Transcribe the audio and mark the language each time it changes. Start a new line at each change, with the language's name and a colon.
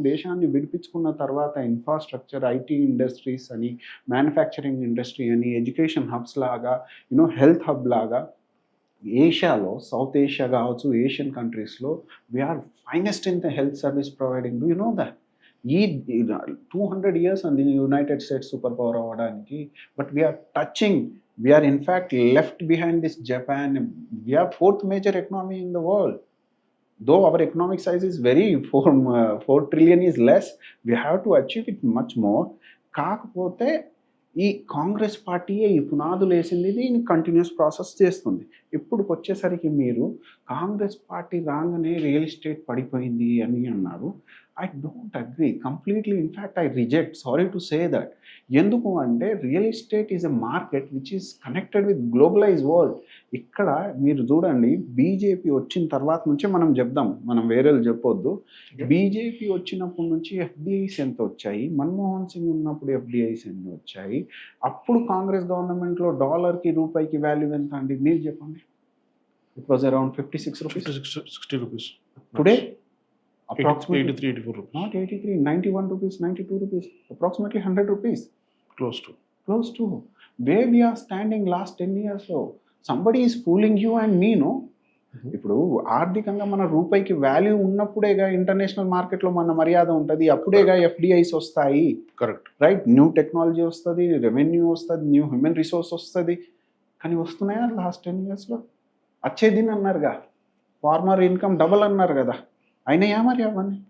Telugu: దేశాన్ని విడిపించుకున్న తర్వాత infrastructure, IT industries అని, మ్యానుఫ్యాక్చరింగ్ ఇండస్ట్రీ అని, ఎడ్యుకేషన్ హబ్స్ లాగా, హెల్త్ హబ్ లాగా ఏషియాలో, సౌత్ ఏషియా కావచ్చు, ఏషియన్ కంట్రీస్లో
English: We are finest in the health service providing. Do you know that?
Telugu: ఈ 200 years అంది యునైటెడ్ స్టేట్స్ సూపర్ పవర్ అవ్వడానికి.
English: But we are in fact left behind this Japan. We are 4th major economy in the world. Though our economic size is very 4 trillion is less, we have to achieve it much more.
Telugu: కాకపోతే ఈ కాంగ్రెస్ పార్టీయే ఈ పునాదులు వేసింది, దీన్ని continuous process చేస్తుంది. ఇప్పుడుకి వచ్చేసరికి మీరు కాంగ్రెస్ పార్టీ రాగానే రియల్ ఎస్టేట్ పడిపోయింది అని అన్నారు.
English: I don't agree completely. In fact I reject, sorry to say that. ఎందుకు అంటే real estate is a market which is connected with globalize world.
Telugu: ఇక్కడ మీరు చూడండి, బీజేపీ వచ్చిన తర్వాత నుంచే మనం చెప్దాం, మనం వేరేలు చెప్పొద్దు. బీజేపీ వచ్చినప్పటి నుంచి ఎఫ్డిఐస్ ఎంత వచ్చాయి, మన్మోహన్ సింగ్ ఉన్నప్పుడు ఎఫ్డిఐస్ ఎన్ని వచ్చాయి, అప్పుడు కాంగ్రెస్ గవర్నమెంట్లో డాలర్కి రూపాయికి వాల్యూ ఎంత అండి మీరు చెప్పండి?
English: It was around 56 rupees. 60 rupees. Today? 83, 84 rupees. Not 83, 91 rupees, 92 rupees, approximately 100 rupees. Close to. Where we are standing last 10 years లో. Somebody is fooling you and me, no?
Telugu: ఇప్పుడు ఆర్థికంగా మన రూపాయికి వాల్యూ ఉన్నప్పుడేగా ఇంటర్నేషనల్ మార్కెట్లో మన మర్యాద ఉంటుంది, అప్పుడేగా ఎఫ్డిఐస్ వస్తాయి.
English: Correct, right?
Telugu: న్యూ టెక్నాలజీ వస్తుంది, రెవెన్యూ వస్తుంది, న్యూ హ్యూమన్ రిసోర్స్ వస్తుంది. కానీ వస్తున్నాయా లాస్ట్ 10 yearsలో? వచ్చేదిని అన్నారుగా, ఫార్మర్ ఇన్కమ్ డబల్ అన్నారు కదా, అయినాయా మరి అవన్నీ?